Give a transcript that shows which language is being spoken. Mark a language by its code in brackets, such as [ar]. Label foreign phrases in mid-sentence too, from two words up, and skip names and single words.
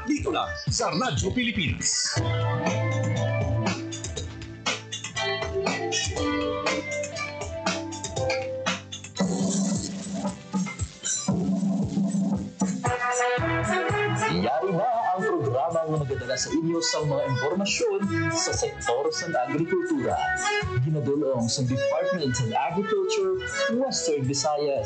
[tl] Dito lang sa Radyo Pilipinas. [hil] Yari na ang programa na magdadala sa inyo sa mga impormasyon sa sektor sa agrikultura. Ginadulong sa Department of Agriculture, Western Visayas.